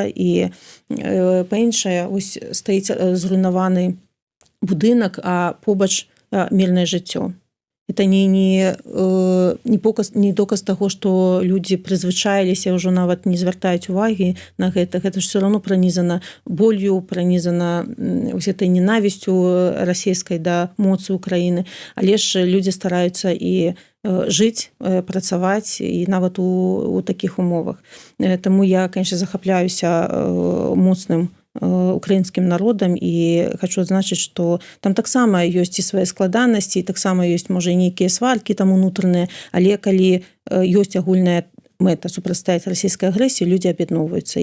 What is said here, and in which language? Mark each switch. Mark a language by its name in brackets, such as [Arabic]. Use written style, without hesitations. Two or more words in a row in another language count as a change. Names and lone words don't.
[Belarusian] І па-іншае, ось стаіць зруйнаваны будынак, а побач мірнае жыццё. Это не доказ таго, што людзі прызвычаіліся, ўжо нават не звяртаюць увагі на гэта. Гэта ж [Russian] все равно [Belarusian] пранізана болью, пранізана гэтай ненавісцю расійскай да моцы Украіны. Але ж людзі стараюцца і жыць, працаваць, і нават у такіх умовах. Таму я, конечно, захапляюся моцным украінскім народам і хочу адзначыць, што там таксама ёсць і свае складанасці, і таксама ёсць, можа, і нейкія сваркі там унутраныя, але калі ёсць агульная мэта супрацьстаяць расійскай агрэсіі, людзі аб'ядноўваюцца.